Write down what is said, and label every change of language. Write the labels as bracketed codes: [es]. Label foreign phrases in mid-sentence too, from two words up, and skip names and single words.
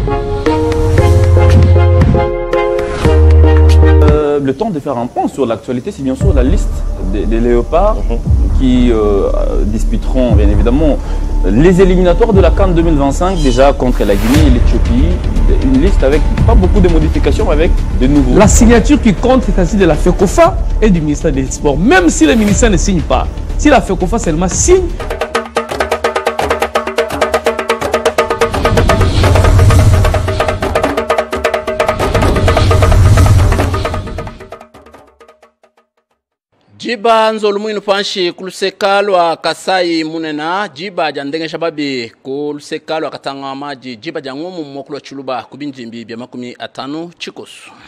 [fr] Le temps de faire un point sur l'actualité, c'est bien sûr la liste des léopards qui disputeront bien évidemment les éliminatoires de la CAN 2025, déjà contre la Guinée et l'Éthiopie. Une liste avec pas beaucoup de modifications, avec de nouveaux. La signature qui compte, c'est celle de la FECOFA et du ministère des Sports. Même si le ministère ne signe pas, si la FECOFA seulement signe. [lu] Jiba nzolumwinu panshi kulusekalwa Kasai munena jiba jandenge shababi kulusekalwa katanga maji jiba jangumu mokulu chuluba kubinjimbi bya 50 chikosu.